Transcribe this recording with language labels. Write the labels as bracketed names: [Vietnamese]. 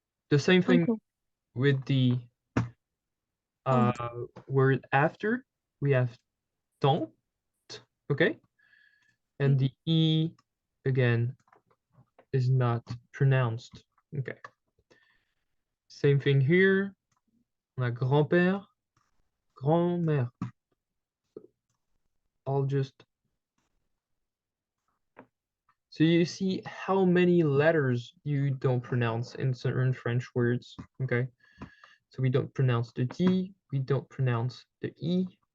[English] The same thing Uncle. with the word after. We have tante, okay? And the E again is not pronounced. Okay. Same thing here. [French] On a grand-père, grand-mère. [English] I'll just, so you see how many letters you don't pronounce in certain French words, okay? So we don't pronounce the T, we don't pronounce the E.